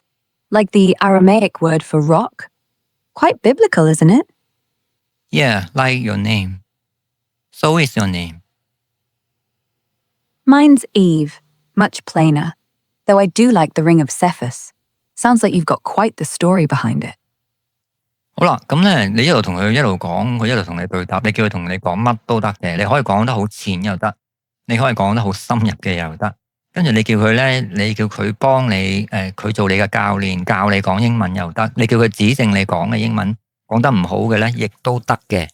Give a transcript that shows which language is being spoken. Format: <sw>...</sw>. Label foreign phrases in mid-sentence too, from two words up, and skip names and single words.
<en>Like the Aramaic word for rock. Quite biblical, isn't it? Yeah, like your name. So is your name? Mine's Eve, much plainer, though I do like the ring of Cephas. Sounds like you've got quite the story behind it.</en> <yue>好啦，咁咧你一路同佢一路講，佢一路同你對答，你叫佢同你講乜都得嘅，你可以講得好淺又得，你可以講得好深入嘅又得。跟住你叫佢咧，你叫佢幫你佢做你嘅教練，教你講英文又得，你叫佢指正你講嘅英文講得唔好嘅咧，亦都得嘅。</yue>